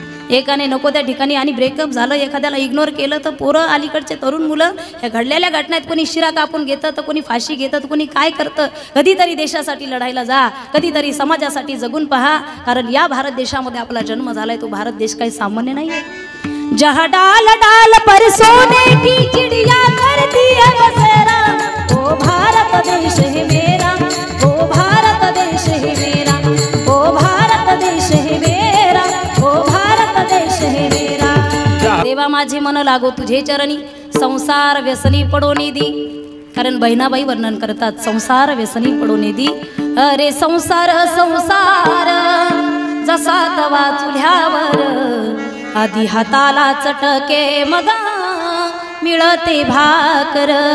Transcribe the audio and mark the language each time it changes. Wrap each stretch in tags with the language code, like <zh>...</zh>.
<mr>एकाने नको त्या ठिकाणी आणि ब्रेकअप झालं, एखाद्याला इग्नोर केलं तर पोरं अलीकडचे तरुण मुलं ह्या घडलेल्या घटनेत कोणी शिरा कापून घेतं तर कोणी फाशी घेतं तर कोणी काय करतं. कधीतरी देशासाठी लढायला जा, कधीतरी समाजासाठी जगून पहा, कारण या भारत देशामध्ये आपला जन्म झालाय. तो भारत देश काही सामान्य नाही आहे.</mr> <hi>जहाँ डाल डाल पर सोने की चिड़िया करती है बसेरा, ओ भारत देश है मेरा, ओ भारत देश है मेरा, ओ भारत देश है मेरा, ओ भारत देश है मेरा.</hi> <mr>देवा माझे मन लागो तुझे चरणी, संसार व्यसनी पडोनी दी. कारण बहिणाबाई वर्णन करतात, संसार व्यसनी पडोनी दी. अरे संसार संसार जसा तवा चुल्यावर, आधी हाताला चटके मगा मिळते भाकर.</mr>